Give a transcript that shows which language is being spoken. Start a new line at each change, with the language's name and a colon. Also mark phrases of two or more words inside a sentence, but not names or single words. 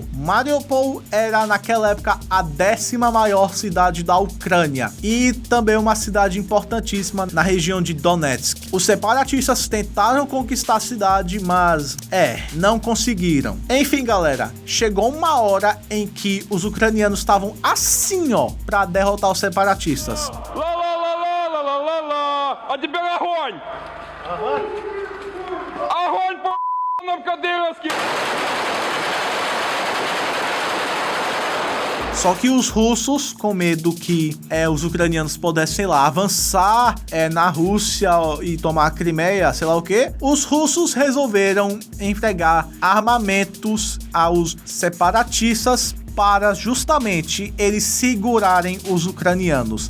Portuguese: Mariupol era naquela época a 10ª maior cidade da Ucrânia e também uma cidade importantíssima na região de Donetsk. Os separatistas tentaram conquistar a cidade, mas não conseguiram. Enfim, galera, chegou uma hora em que os ucranianos estavam assim, ó, para derrotar os separatistas.
Russian: А теперь огонь! Огонь по Кадыровский!
Portuguese: Só que os russos, com medo que os ucranianos pudessem, sei lá, avançar na Rússia e tomar a Crimeia, sei lá o que, os russos resolveram entregar armamentos aos separatistas para justamente eles segurarem os ucranianos.